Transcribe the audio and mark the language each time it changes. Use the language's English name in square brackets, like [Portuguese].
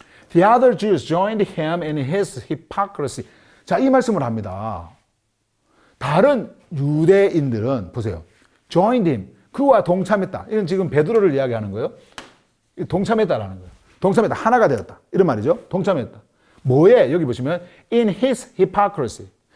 [English] The other Jews joined him in his hypocrisy. [Korean] 자, 이 말씀을 합니다. 다른 유대인들은 보세요. [English] joined him. [Korean] 그와 동참했다. 이건 지금 베드로를 이야기하는 거예요. 동참했다라는 거예요. 동참했다. 하나가 되었다. 이런 말이죠. 동참했다. 뭐에? 여기 보시면 [English] in his hypocrisy.